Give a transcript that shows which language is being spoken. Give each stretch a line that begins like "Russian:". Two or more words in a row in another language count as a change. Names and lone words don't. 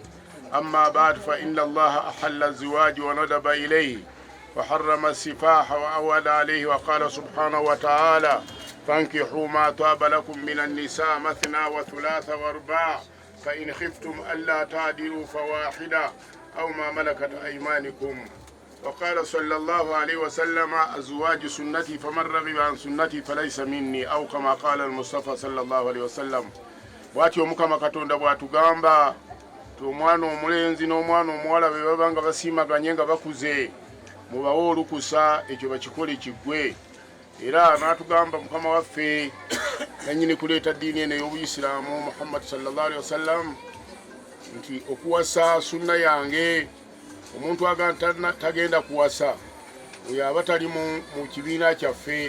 Arabic: أما بعد فإن الله أحل الزواج وندب إليه وحرم السفاح وأود عليه وقال سبحانه وتعالى فانكحوا ما طاب لكم من النساء مثنى وثلاث ورباع فإن خفتم ألا تعدلوا فواحدة أو ما ملكت أيمانكم. وقال صلى الله عليه وسلم الزواج سنتي فمن رغب عن سنتي فليس مني أو كما قال المصطفى صلى الله عليه وسلم.
Ganda: bw'atyo Mukama Katonda bw'atugamba ti omwana omulenzi n'omwana omuwala be baba nga basiimaganye nga bakuze mubawe olukusa ekyo bakikole kiggwe. Era n'atugamba Mukama waffe nannyini kuleeta ddiini eno ey'Obuyisiraamu Muhammad
Arabic: صلى الله عليه وسلم
Ganda: nti okuwasa sunna yange, omuntu agamba tagenda kuwasa oyo aba tali mu kibiina kyaffe.